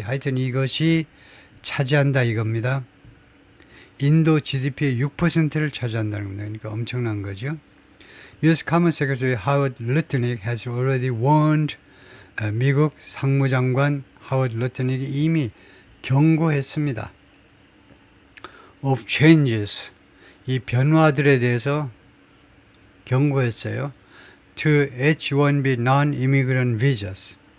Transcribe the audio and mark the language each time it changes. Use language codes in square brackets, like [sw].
[ko] 하여튼 이것이 차지한다 이겁니다. 인도 GDP의 6%를 차지한다는 겁니다. 그러니까 엄청난 거죠. [en] US Commerce Secretary Howard Lutnick has already warned. [ko] 미국 상무장관 하워드 루트닉이 이미 경고했습니다. [en] of changes. [ko] 이 변화들에 대해서 경고했어요. [en] to H-1B non-immigrant visas.